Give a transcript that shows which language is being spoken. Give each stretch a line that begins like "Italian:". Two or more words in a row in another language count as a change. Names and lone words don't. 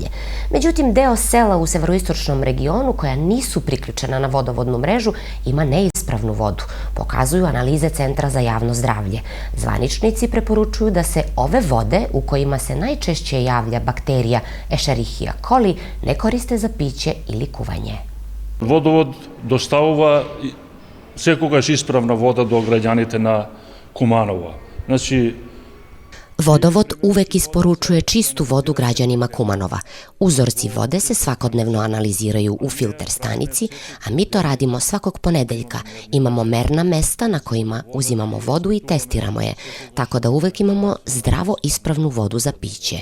Serbian: Međutim, deo sela u severoistočnom regionu koja nisu priključena na vodovodnu mrežu ima neispravnu vodu, pokazuju analize Centra za javno zdravlje. Zvaničnici preporučuju da se ove vode, u kojima se najčešće javlja bakterija Escherichia coli, ne koriste za piće ili kuvanje.
Macedonian: Водовод доставува секогаш исправна вода до граѓаните на Куманово. Значи,
Serbian: Vodovod uvek isporučuje čistu vodu građanima Kumanova. Uzorci vode se svakodnevno analiziraju u filter stanici, a mi to radimo svakog ponedeljka. Imamo merna mesta na kojima uzimamo vodu i testiramo je, tako da uvek imamo zdravo ispravnu vodu za piće.